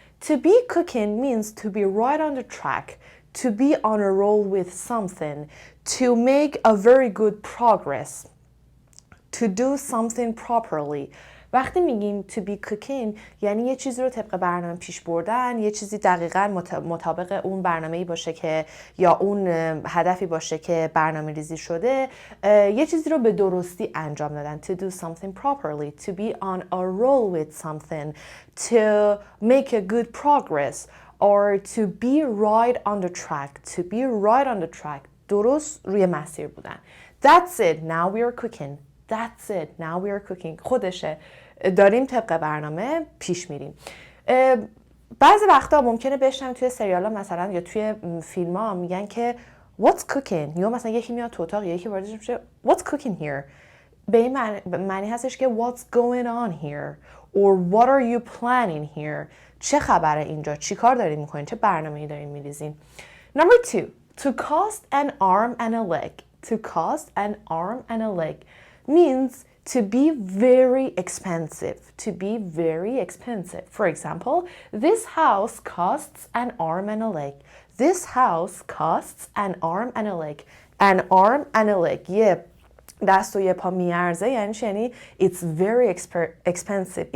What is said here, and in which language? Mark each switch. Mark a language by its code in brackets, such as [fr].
[en] To be cooking means to be right on the track, to be on a roll with something, to make a very good progress, to do something properly. [fa] وقتی میگیم [en] to be cooking [fa] یعنی یه چیزی رو طبق برنامه پیش بردن، یه چیزی دقیقاً مطابق اون برنامه‌ای باشه که یا اون هدفی باشه که برنامه ریزی شده، یه چیزی رو به درستی انجام دادن. [en] To do something properly, to be on a roll with something, to make a good progress, or to be right on the track, to be right on the track. [fa] درست روی مسیر بودن. [en] That's it, now we are cooking. That's it, now we are cooking. [fa] خودشه، داریم طبق برنامه پیش میریم. بعضی وقتا ممکنه بشنم توی سریالا مثلا یا توی فیلم ها میگن که [en] what's cooking، [fa] یا مثلا یکی میاد تو اتاق یکی واردش میشه [en] what's cooking here. [fa] به این معنی هستش که [en] what's going on here or what are you planning here. [fa] چه خبره اینجا، چی کار دارین میکنین، چه برنامه‌ای دارین میریزین. [en] Number 2. To cost an arm and a leg. To cost an arm and a leg means to be very expensive. To be very expensive. For example, this house costs an arm and a leg. This house costs an arm and a leg. An arm and a leg. [fa] یه دست و یه پا میارزه یعنی [en] it's very expensive.